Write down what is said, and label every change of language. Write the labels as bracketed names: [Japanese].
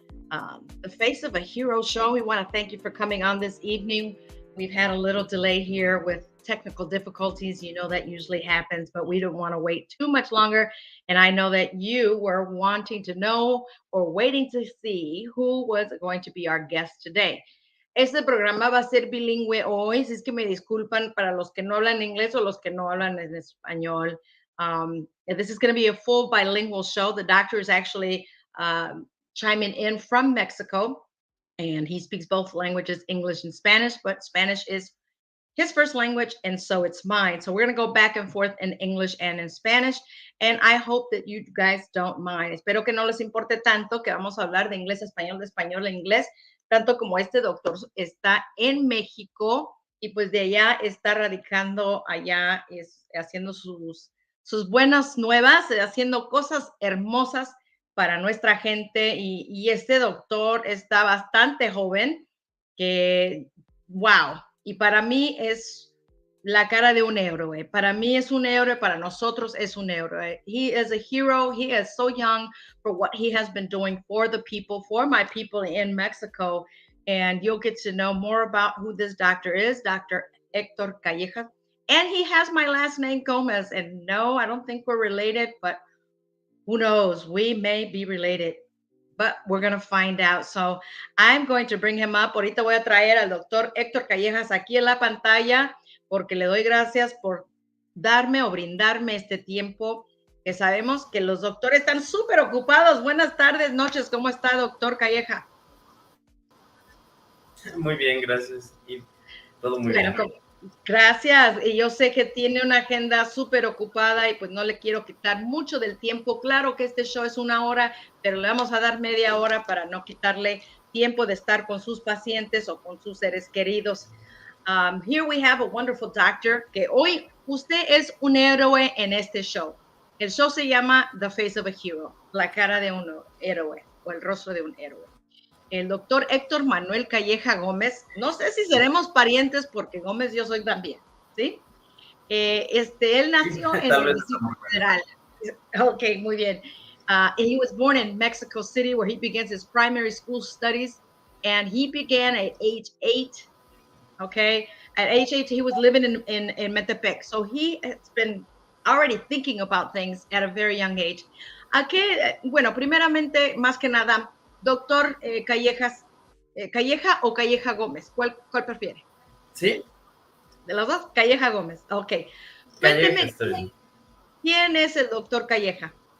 [English] The Face of a Hero show. We want to thank you for coming on this evening. We've had a little delay here with technical difficulties. You know that usually happens, but we don't want to wait too much longer. And I know that you were wanting to know or waiting to see who was going to be our guest today. [Spanish] Este programa va a ser bilingüe hoy, si es que me disculpan para los que no hablan inglés o los que no hablan en español. [English] This is going to be a full bilingual show. The doctor is actually chiming in from Mexico, and he speaks both languages, English and Spanish, but Spanish is his first language, and so it's mine. So we're going to go back and forth in English and in Spanish, and I hope that you guys don't mind. [Spanish] Espero que no les importe tanto que vamos a hablar de inglés a español, de español a inglés, tanto como este doctor está en México y pues de allá está radicando allá, es haciendo sus buenas nuevas, haciendo cosas hermosas para nuestra gente y este doctor está bastante joven, que wow, y para mí es la cara de un héroe. Para mí es un héroe, para nosotros es un héroe. [English] He is a hero. He is so young for what he has been doing for the people, for my people in Mexico. And you'll get to know more about who this doctor is, Dr. Héctor Calleja. And he has my last name, Gómez. And no, I don't think we're related, but who knows? We may be related, but we're going to find out. So I'm going to bring him up. [Spanish] Ahorita voy a traer al doctor Héctor Callejas aquí en la pantalla porque le doy gracias por darme o brindarme este tiempo, que sabemos que los doctores están súper ocupados. Buenas tardes, noches. ¿Cómo está, doctor Calleja? Muy bien, gracias. Y todo muy bien. Gracias. Y yo sé que tiene una agenda súper ocupada y pues no le quiero quitar mucho del tiempo. Claro que este show es 1 hora, pero le vamos a dar media hora para no quitarle tiempo de estar con sus pacientes o con sus seres queridos. [English] Here we have a wonderful doctor [Spanish] que hoy usted es un héroe en este show. El show se llama The Face of a Hero, la cara de un héroe o el rostro de un héroe. El doctor Héctor Manuel Calleja Gómez, no sé si seremos parientes porque Gómez yo soy también, ¿sí? Él nació en el Distrito Federal. Ok, muy bien. [English] He was born in Mexico City where he began his primary school studies and he began at age 8. Okay, at age 8 he was living in Metepec, so he has been already thinking about things at a very young age. [Spanish] Bueno, primeramente, más que nada, doctor Callejas, ¿Calleja o Calleja Gómez? ¿Cuál prefiere? ¿Sí? ¿De los dos? Calleja Gómez, ok. Cuénteme, ¿quién es el doctor Calleja?